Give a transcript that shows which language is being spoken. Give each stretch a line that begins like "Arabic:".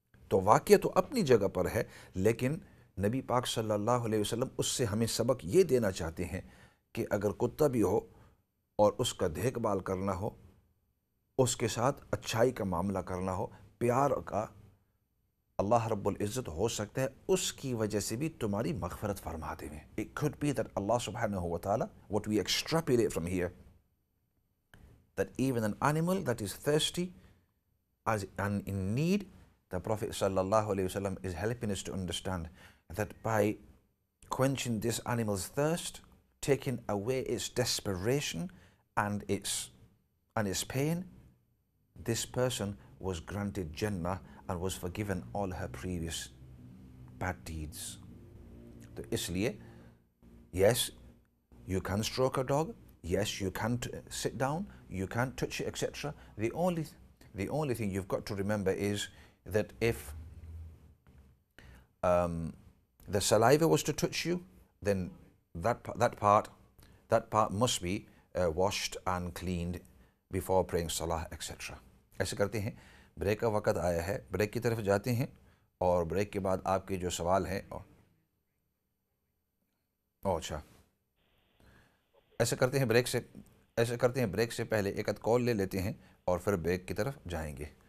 Urdu: تو واقعہ تو اپنی جگہ پر ہے، لیکن نبی پاک صلی اللہ علیہ وسلم اس سے ہمیں سبق یہ دینا چاہتے ہیں کہ اگر کتا بھی ہو اور اس کا دیکھ بھال کرنا ہو، اس کے ساتھ اچھائی کا معاملہ کرنا ہو، پیار کا، اللہ رب العزت ہو سکتا ہے اس کی وجہ سے بھی تمہاری مغفرت فرما دے.
English: It could be that Allah subhanahu wa ta'ala, what we extrapolate from here, that even an animal that is thirsty and in need, the Prophet sallallahu alayhi wasallam is helping us to understand that by quenching this animal's thirst, taking away its desperation and its pain, this person was granted Jannah and was forgiven all her previous bad deeds.
Urdu: تو اس لیے
English: yes, you can stroke a dog, yes, you can sit down, you can touch it, etc. The only thing you've got to remember is that if the saliva was to touch you, then that part must be washed and cleaned before praying salah, etc.
Urdu: ایسے کرتے ہیں. Break کا وقت آیا ہے، break کی طرف جاتے ہیں، اور بریک کے بعد آپ کے جو سوال ہیں اچھا ایسے کرتے ہیں، بریک سے ایسے کرتے ہیں بریک سے پہلے ایک کال لے لیتے ہیں اور پھر بریک کی طرف جائیں گے.